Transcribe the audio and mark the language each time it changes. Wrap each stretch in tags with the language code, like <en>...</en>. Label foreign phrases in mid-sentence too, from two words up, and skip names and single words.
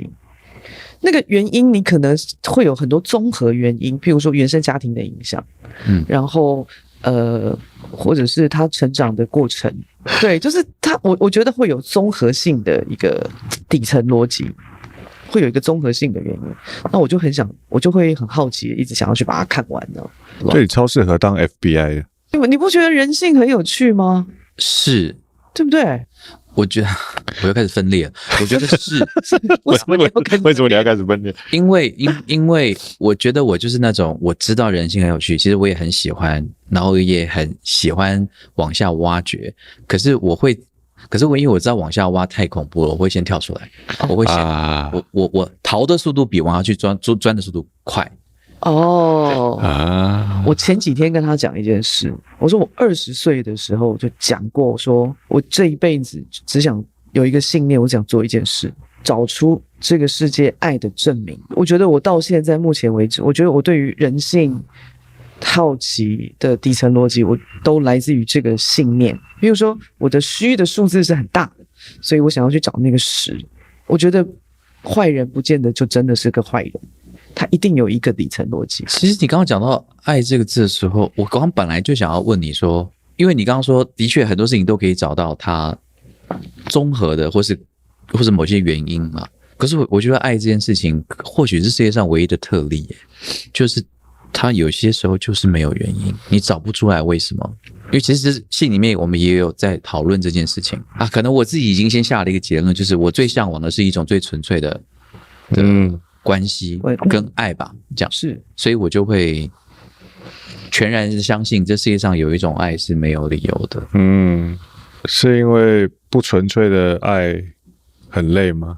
<zh>那個原因你可能會有很多綜合原因，譬如說原生家庭的影響，然後或者是他成長的過程，對，就是我覺得會有綜合性的一個底層邏輯，會有一個綜合性的原因。那我就會很好奇，一直想要去把它看完呢。所以超適合當 FBI 的。你不覺得人性很有趣嗎？是，對不对？我覺得我又開始分裂了。我覺得是為什麼你要開始分裂？因為我覺得我就是那種我知道人性很有趣，其實我也很喜歡，然後也很喜歡往下挖掘。可是因為我知道往下挖太恐怖了，我會先跳出来。我會想，我逃的速度比往下去鑽的速度快。我前幾天跟他講一件事，我說我20歲的時候就講過，說我這一輩子只想有一個信念，我想做一件事，找出這個世界愛的證明。我覺得我到現在目前為止，我覺得我對於人性好奇的底層邏輯，我都來自於這個信念。比如說我的虛的數字是很大的，所以我想要去找那個10。我覺得壞人不見得就真的是個壞人，他一定有一個底層邏輯。其實你剛剛講到愛這個字的時候，我剛剛本來就想要問你說，因為你剛剛說的確很多事情都可以找到它綜合的或是某些原因嘛。可是我覺得愛這件事情或許是世界上唯一的特例耶，就是它有些時候就是沒有原因，你找不出來為什麼。因為其實信裡面我们也有在討論這件事情啊。可能我自己已經先下了一個結論，就是我最向往的是一種最純粹的關係跟愛吧，這樣是，所以我就會全然相信這世界上有一種愛是沒有理由的。是因為不純粹的愛很累嗎？</zh>